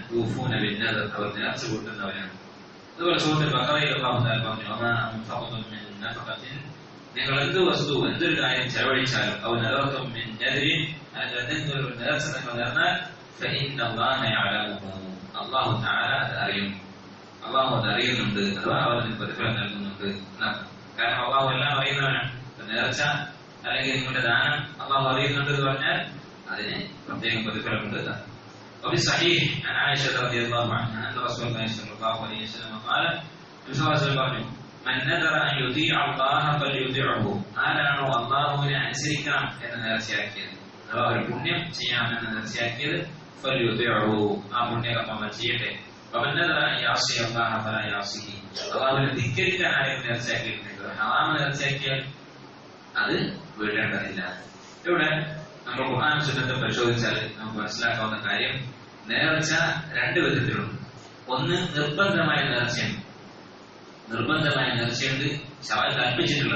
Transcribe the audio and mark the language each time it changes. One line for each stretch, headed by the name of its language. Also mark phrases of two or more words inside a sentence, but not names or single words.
Arabic: يوفون بالنذر,
Malayalam: അവർ നേർച്ച കൂട്ടുന്നവരാണ്. അതുപോലെ സൂറത്തുൽ ബഖറയിൽ
Arabic: الله تعالى
Malayalam: പറഞ്ഞു,
Arabic: وما أنفقتم من نفقة,
Malayalam: നിങ്ങൾ എന്ത് വസ്തു എന്തൊരു കാര്യം ചെലവഴിച്ചാലും
Arabic: أو نذرتم من نذر,
Malayalam: അല്ലെങ്കിൽ ഒരു നേർച്ച നിങ്ങൾ നേർന്നാൽ
Arabic: فإن الله يعلمه, الله تعالى
Malayalam: അത് അറിയും. അല്ലാഹു അത് അറിയുന്നുണ്ട്, അഥവാ അവന് പ്രതിഫലം നൽകുന്നുണ്ട് എന്നാണ്. കാരണം അല്ലാഹു എല്ലാം അറിയുന്നവനാണ്. നേർച്ച അല്ലെങ്കിൽ നിങ്ങളുടെ ദാനം അല്ലാഹു അറിയുന്നുണ്ട് എന്ന് പറഞ്ഞാൽ അതിന് പ്രത്യേകം പ്രതിഫലമുണ്ട്.
Arabic: وفي صحيح عن عائشة رضي الله عنها أن رسول الله صلى الله عليه وسلم قال: من نذر أن يطيع الله فليطيعه.
Malayalam: ആരാണോ അല്ലാഹുവിനെ അനുസരിക്കണം എന്ന് നേർച്ചയാക്കിയത്, അഥവാ ഒരു പുണ്യം ചെയ്യാമെന്ന് നേർച്ചയാക്കിയത്, ഫലയുതിഉഹു, ആ പുണ്യകർമ്മം ചെയ്യട്ടെ.
Arabic: ومن نذر أن يعصي الله فلا يعصيه.
Malayalam: അല്ലാഹുവിനെ ധിക്കരിക്കാൻ ആരെയും നേർച്ചയാക്കിയിട്ടുണ്ടെങ്കിൽ, ഹറാം നേർച്ചയാക്കിയാൽ അത് വീഴേണ്ടതില്ല. ഇവിടെ നമ്മൾ ഖുർആൻ സുന്നത്ത് പരിശോധിച്ചാൽ നമുക്ക് മനസ്സിലാക്കാവുന്ന കാര്യം, നേർച്ച 2 വിധത്തിലുണ്ട്. ഒന്ന് നിർബന്ധമായ നേർച്ചയുണ്ട്, നിർബന്ധമായ നേർച്ചയുണ്ട്, ശറഅ് കൽപ്പിച്ചിട്ടുള്ളത്.